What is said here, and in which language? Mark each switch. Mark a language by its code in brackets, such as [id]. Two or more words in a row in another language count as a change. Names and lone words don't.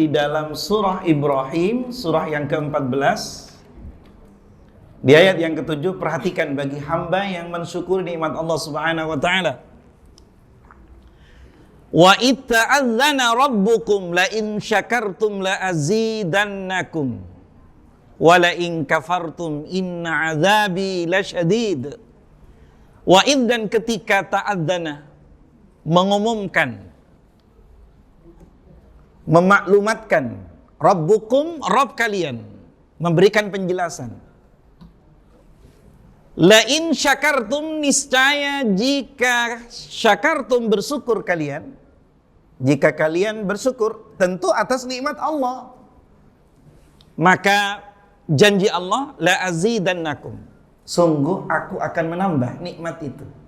[id] dalam surah Ibrahim, surah yang ke-14, di ayat yang ke-7, perhatikan bagi hamba yang mensyukuri nikmat Allah [ar] سبحانه وتعالى. وإذ تأذن ربكم لئن شكرتم لأزيدنكم ولئن كفرتم إن عذابي لشديد. وإذ, [id] dan ketika ta'adzana, mengumumkan, memaklumatkan, Rabbukum, Rabb kalian, memberikan penjelasan. [ar] لئن شكرتم, [id] niscaya jika syakartum, bersyukur kalian, jika kalian bersyukur tentu atas nikmat Allah, maka janji Allah, [ar] لأزيدنكم, [id] sungguh aku akan menambah nikmat itu.